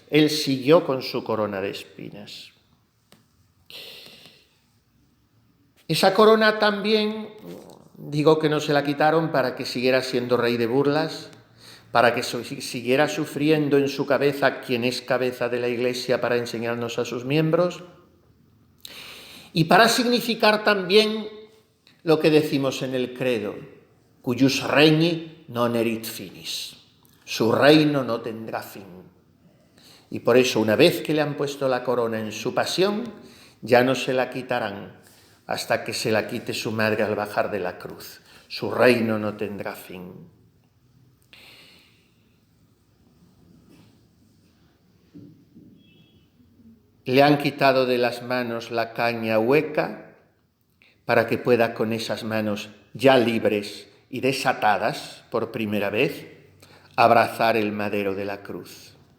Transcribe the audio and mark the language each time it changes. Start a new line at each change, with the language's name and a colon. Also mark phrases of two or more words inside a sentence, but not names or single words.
Spanish: Él siguió con su corona de espinas. Esa corona también, digo que no se la quitaron para que siguiera siendo rey de burlas, para que siguiera sufriendo en su cabeza quien es cabeza de la Iglesia para enseñarnos a sus miembros, y para significar también lo que decimos en el credo:
Latin: cuius regni non erit finis,
Spanish: su reino no tendrá fin. Y por eso, una vez que le han puesto la corona en su pasión, ya no se la quitarán hasta que se la quite su madre al bajar de la cruz. Su reino no tendrá fin. Le han quitado de las manos la caña hueca para que pueda con esas manos ya libres y desatadas por primera vez abrazar el madero de la cruz.